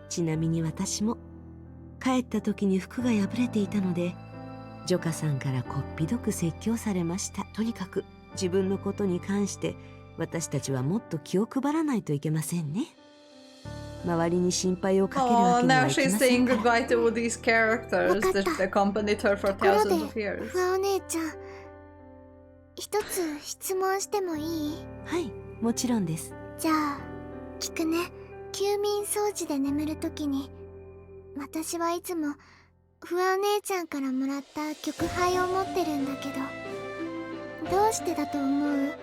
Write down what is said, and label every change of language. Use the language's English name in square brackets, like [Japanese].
[Japanese] ちなみに私も帰った時に服が破れていたのでジョカさんからこっぴどく説教されました。とにかく自分のことに関して私たちはもっと気を配らないといけませんね。周りに心配をかけるわけにはいきませんから。 [English] Now she's saying goodbye to all these characters that accompanied her for thousands of years. [Japanese] ファお姉ちゃん、一つ質問してもいい？はい、もちろんです。じゃあ聞くね。休眠装置で眠るときに私はいつもフワお姉ちゃんからもらった玉杯を持ってるんだけど、どうしてだと思う？